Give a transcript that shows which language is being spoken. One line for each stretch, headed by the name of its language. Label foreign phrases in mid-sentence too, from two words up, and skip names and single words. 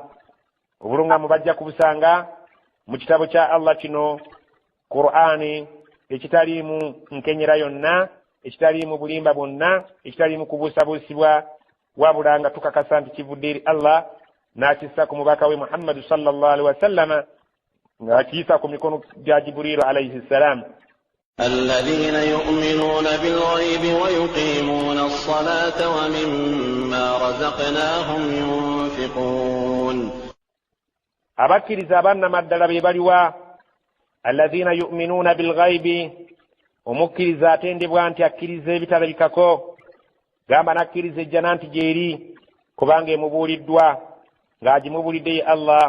Ganda: Obuluŋŋamu bajja kubusanga mu kitabo kya Allah kino, Qur'ani, ekitaliimu nkenyera yonna, ekitaliimu bulimba bwonna, ekitaliimu kubuusabuusibwa, wabula nga tukakasa nti kivudde eri Allah, n'akissa ku mubaka we Muhammad
Arabic: صلى الله عليه وسلم,
Ganda: ng'akiyisa ku mikono gya Jibriil
Arabic: عليه السلام. الذين يؤمنون بالغيب ويقيمون الصلاة ومما رزقناهم ينفقون.
Ganda: abakkiriza abannamaddala be baliwa?
Arabic: الذين يؤمنون بالغيب,
Ganda: omukkiriza atendebwa nti akkiriza ebitalabikako, gamba nakkiriza ejjana nti gyeri kubanga emubuuliddwa, ng'agimubuulidde ye Allah.